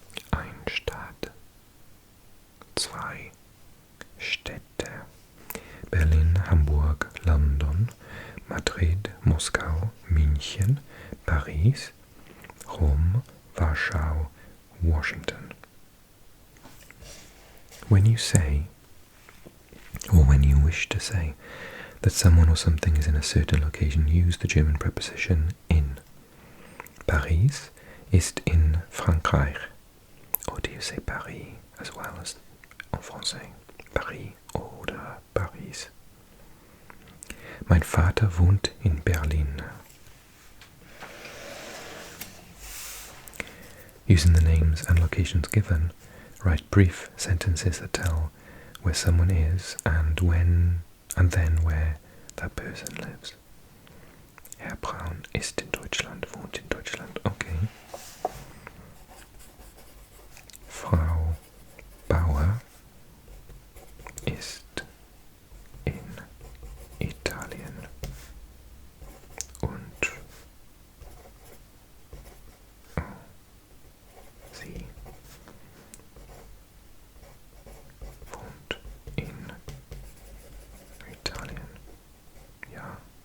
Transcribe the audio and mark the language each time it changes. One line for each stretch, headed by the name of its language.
German: ein Staat, zwei Städte, Berlin, Hamburg, London, Madrid, Moskau, München, Paris, Rom, Warschau, Washington.
English: When you say, or when you wish to say, that someone or something is in a certain location, use the German preposition in.
German: Paris ist in Frankreich.
English: Or do you say Paris as well as
French: en français?
German: Paris oder Paris. Mein Vater wohnt in Berlin.
English: Using the names and locations given, write brief sentences that tell where someone is and when and then where that person lives.
German: Herr Braun ist in Deutschland, wohnt in Deutschland. Okay. Frau Bauer ist in Italien und sie wohnt in Italien. Ja.